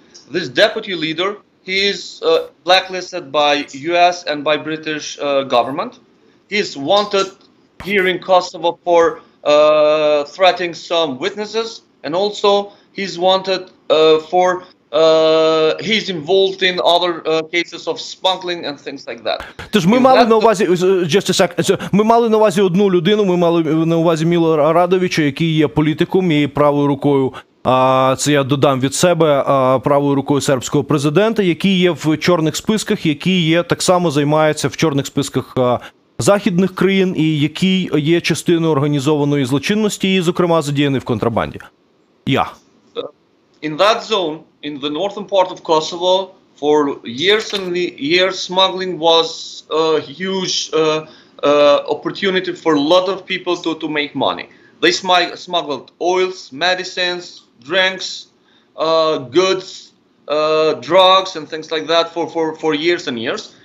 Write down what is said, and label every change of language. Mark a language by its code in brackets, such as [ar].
[en] This deputy leader, he is blacklisted by US and by British government. He is wanted here in Kosovo for threatening some witnesses, and also he's wanted for he's involved in other cases of smuggling and things like that. [uk] Тож ми мали на увазі, [en] just a second, [uk] ми мали на увазі одну людину, ми мали на увазі Мілана Радовича, який є політиком і правою рукою, це я додам від себе, правою рукою сербського президента, який є в чорних списках, який є, так само займається в чорних списках західних країн і який є частиною організованої злочинності і, зокрема, задіяний в контрабанді. [en] In that zone, in the northern part of Kosovo, for years and years, smuggling was a huge opportunity for a lot of people to make money. They smuggled oils, medicines, drinks, goods, drugs, and things like that for years and years.